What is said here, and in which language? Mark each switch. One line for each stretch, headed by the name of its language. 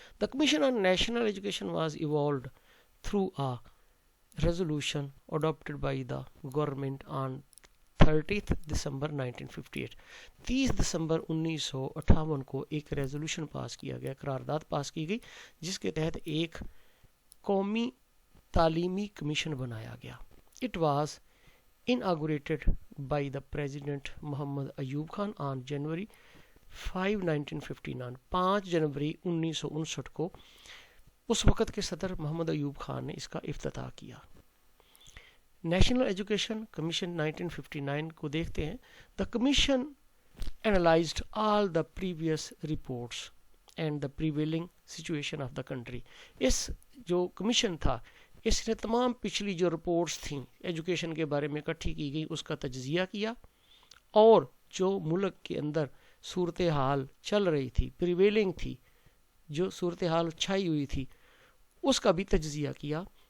English: the commission on national education was evolved through a resolution adopted by the government on
Urdu: 30 دسمبر 1958. 30 دسمبر 1958 کو ایک resolution pass کیا گیا, قرارداد پاس کی گئی, جس کے تحت ایک قومی تعلیمی کمیشن بنایا گیا.
English: It was inaugurated by the President Muhammad Ayub Khan on January 5, 1959.
Urdu: 5 جنوری 1959 کو اس وقت کے صدر محمد ایوب خان نے اس کا افتتاح کیا. نیشنل ایجوکیشن کمیشن 1959 کو دیکھتے ہیں.
English: The commission analyzed all the previous reports and the prevailing situation of the country.
Urdu: اس جو کمیشن تھا اس نے تمام پچھلی جو رپورٹس تھیں ایجوکیشن کے بارے میں اکٹھی کی گئی اس کا تجزیہ کیا, اور جو ملک کے اندر صورتحال چل رہی تھی, پریویلنگ تھی, جو صورتحال چھائی ہوئی تھی, اس کا بھی تجزیہ کیا.